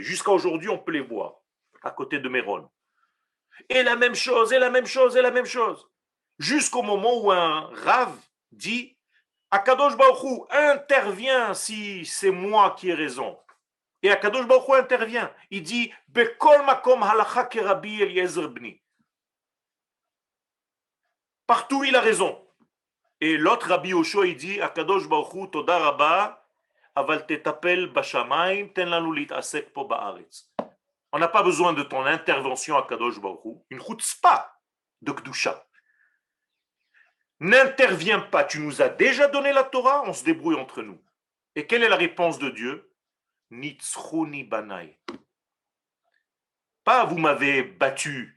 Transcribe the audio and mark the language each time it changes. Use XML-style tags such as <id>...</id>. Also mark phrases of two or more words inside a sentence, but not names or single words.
<fr>Jusqu'à aujourd'hui, on peut les voir, à côté de Méron. Et la même chose, et la même chose, et la même chose. Jusqu'au moment où un Rav dit,</fr> <he>הקדוש ברוך הוא</he> <fr>intervient si c'est moi qui ai raison. Et</fr> <he>הקדוש ברוך הוא</he> <fr>intervient. Il dit,</fr> <he>בכל מקום הלכה כרבי אליעזר בני.</he> <fr>Partout il a raison. Et l'autre Rabbi Yoshua, il dit,</fr> <he>הקדוש ברוך הוא תודה רבה, אבל תטפל בשמים, תן לנו להתעסק פה בארץ.</he> <fr>On n'a pas besoin de ton intervention à</fr> <he>קדוש ברוך הוא,</he> <fr>une chutzpah de Kedusha. N'interviens pas, tu nous as déjà donné la Torah, on se débrouille entre nous. Et quelle est la réponse de Dieu?</fr> <he>נצחוני בניי.</he> <fr>Pas vous m'avez battu.</fr>